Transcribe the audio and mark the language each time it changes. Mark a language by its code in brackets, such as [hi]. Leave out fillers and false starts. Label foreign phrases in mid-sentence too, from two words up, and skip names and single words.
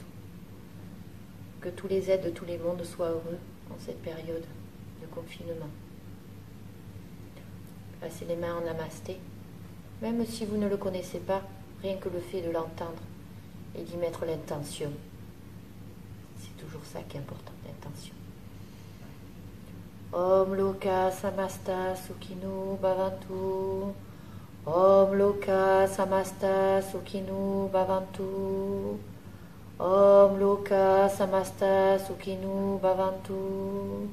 [fr] Que tous les êtres de tous les mondes soient heureux en cette période de confinement. Passez les mains en namasté. Même si vous ne le connaissez pas, rien que le fait de l'entendre et d'y mettre l'intention. C'est toujours ça qui est important, l'intention. [sa] ॐ लोका समस्ता सुखिनो भवन्तु. ॐ लोका समस्ता सुखिनो भवन्तु. ॐ लोका समस्ता सुखिनो भवन्तु.